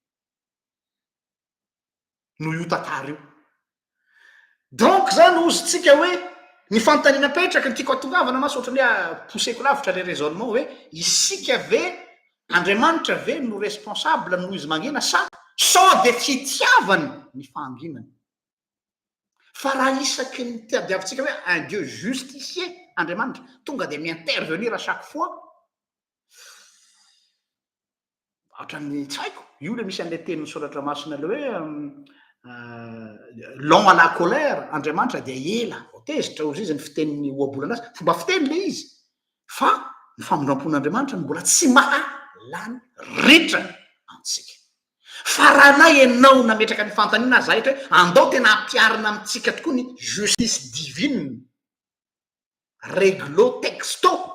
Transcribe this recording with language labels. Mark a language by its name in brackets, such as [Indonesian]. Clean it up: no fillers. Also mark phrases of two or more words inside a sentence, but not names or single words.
[Malagasy] no io tantara io donc zany ozy tsika hoe ny fantanina petraka ny tiako atongavana maso ohatrany hoe pousseko lavitra [French] le raisonnement [Malagasy] hoe isika ve Andriamanitra ve no responsable no izy mangina sa sao de fitiavany ny fanginany fa raha isaky ny tiadiavintsika hoe [French] un Dieu justicier [Malagasy] Andriamanitra tonga de mi-intervenir [French] à chaque fois [Malagasy] ohatrany tsy haiko io le misy an'le teny soratra masina le hoe [French] long à la colère [Malagasy] Andriamanitra de ela tezitra ozy izy ny fiteniny oabolana azy fomba fiteny le izy fa ny famondram-pon'Andriamanitra ny mbola tsy mahalany ritra antsika fa raha na ianao nametraka ny fantanina azy ahitra hoe andao tena ampiarina amitsika tokoa ny [French] justice divine réglo texto